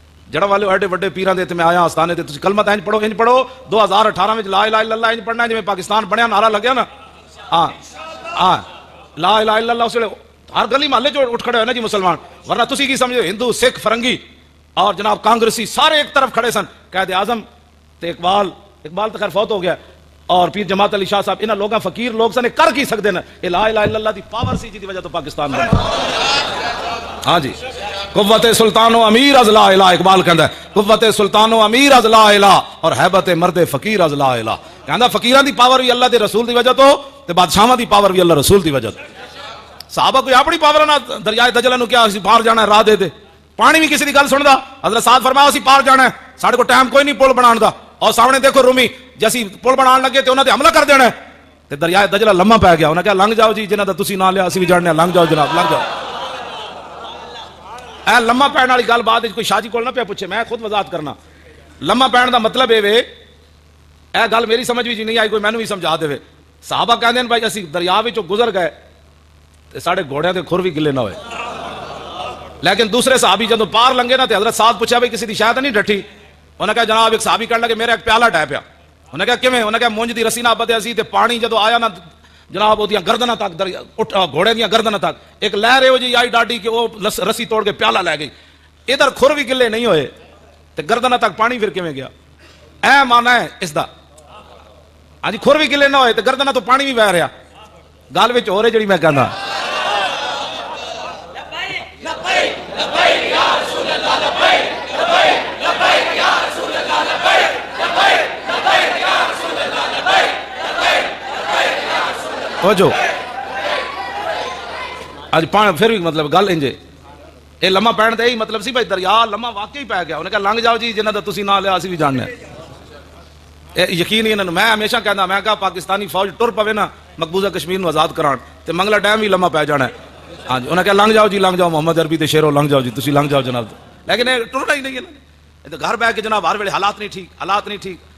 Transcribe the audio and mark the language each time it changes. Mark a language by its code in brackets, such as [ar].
[pa] جڑا والے ایڈے بڑے پیراں دے تے میں آیا آستانے تے تسی کلمہ انج پڑھو 2018 وچ لا الہ الا اللہ انج پڑھنا جویں پاکستان بنیا نعرہ لگیا نا. ہاں ہاں لا الہ الا اللہ اس ویلے ہر گلی محلے جو اٹھ کھڑے ہوئے نا جی مسلمان. ورنہ تسی کی سمجھو ہندو سکھ فرنگی اور جناب کانگریسی سارے ایک طرف کھڑے سن. قائد اعظم تے اقبال تو خیر فوت ہو گیا, اور پیر جماعت علی شاہ صاحب انہاں لوگاں فقیر لوگ سن کر کی سکدے نا. اے لا الہ الا اللہ دی پاور سی جی دی وجہ تو پاکستان بنا. ہاں جی [fa] قوت سلطان و امیر از لا الہ, [pa] اقبال کہندا ہے قوت سلطان و امیر از لا الہ اور [fa] ہیبت مرد فقیر از لا الہ. [pa] کہندا فقیراں دی پاور بھی اللہ دے رسول دی وجہ تو تے بادشاہاں دی پاور بھی اللہ رسول دی وجہ تو. صحابہ کوئی اپنی پاور نہ دریائے دجلہ نو کیا اسی پار جانا ہے راہ دے دے, پانی بھی کسی دی گل سندا. حضرت سعد فرمایا اسی پار جانا ہے, ساڈے کو ٹائم کوئی نہیں پل بنان دا. اور سامنے دیکھو رومی جیسی پل بنان لگے تے انہاں تے حملہ کر دینا ہے تے دریائے دجلہ لمحہ پی گیا. انہاں کہا لنگ جاؤ جی جنہاں دا تسی نہ لیا اسی بھی جاننے لنگ جاؤ جناب لنگ جاؤ. اے لمحہ پین والی گل بعد کوئی شاہ جی کول نہ پیا پوچھے, میں خود وضاحت کرنا. لمحہ پین دا مطلب اے وے اے گل میری سمجھ وچ نہیں آئی کوئی مینوں بھی سمجھا دے. صحابہ کہندے نے بھائی اسی دریا وچوں گزر گئے تے ساڈے گھوڑیاں دے کھر بھی گلے نہ ہوئے. لیکن دوسرے صحابی جدوں پار لنگے نا تے حضرت سعد پوچھا بھائی کسی دی شاید نہیں ڈٹھی. انہاں کہا جناب ایک صحابی کہن لگے میرا ایک پیالہ ڈہ پیا. انہاں کہا کیویں؟ انہاں کہا مونج دی رسی نہ بدیا سی تے پانی جدوں آیا نا جناب اودیاں گردناں تک گھوڑے دیاں گردناں تک ایک لہر اے جی آئی ڈاڈی کہ وہ رسی توڑ کے پیالہ لے گئی. ادھر کھر بھی گلے نہیں ہوئے تے گردناں تک پانی پھر کیویں گیا؟ اے مانا ہے اس دا. ہاں جی کھر بھی گلے نہ ہوئے تے گردناں تو پانی بھی بہ رہا. گل وچ ہو رہی جڑی میں کہندا جو اج پھر بھی مطلب گل انجے یہ لمحہ پہن دے ہی مطلب سی بھائی دریا لمحہ واقعی پی گیا. انہیں کہا لنگ جاؤ جی جنہاں دا تسی نہ لیا اسی بھی جاننے. یقین ہی انہوں میں ہمیشہ کہنا میں کہا پاکستانی فوج ٹر پوے نا مقبوضہ کشمیر نو آزاد کران تے منگلا ڈیم بھی لمحہ پی جانا ہے. ہاں جی انہیں کہا لنگ جاؤ جی لنگ جاؤ محمد عربی تے شیرو لنگ جاؤ جی تسی لنگ جاؤ جناب. لیکن ٹرنا ہی نہیں ہے گھر بہ کے جناب ہر ویلے حالات نہیں ٹھیک حالات نہیں ٹھیک.